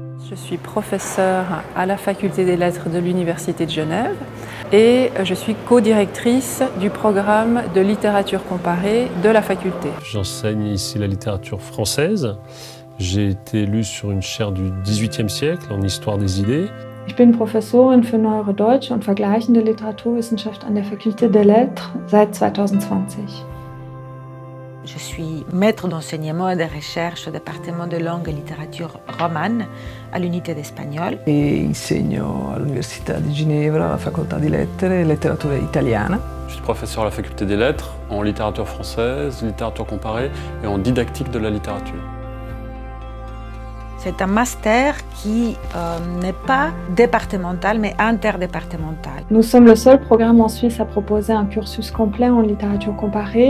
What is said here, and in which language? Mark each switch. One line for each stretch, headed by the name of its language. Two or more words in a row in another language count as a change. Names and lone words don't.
French: Je suis professeure à la Faculté des Lettres de l'Université de Genève et je suis co-directrice du programme de littérature comparée de la faculté. J'enseigne ici la littérature française. J'ai été élu sur une chaire du XVIIIe siècle en histoire des idées.
German: Ich bin Professorin für Neuere Deutsche und Vergleichende Literaturwissenschaft an der Faculté des Lettres seit 2020.
French: Je suis maître d'enseignement et de recherche au département de langue et littérature romane à l'unité d'espagnol.
Italian: E insegno all'Università di Ginevra, alla facoltà di lettere e letteratura italiana.
French: Je suis professeur à la faculté des lettres en littérature française, littérature comparée et en didactique de la littérature. C'est un master qui n'est pas départemental mais interdépartemental. Nous sommes le seul programme en Suisse à proposer un cursus complet en littérature comparée.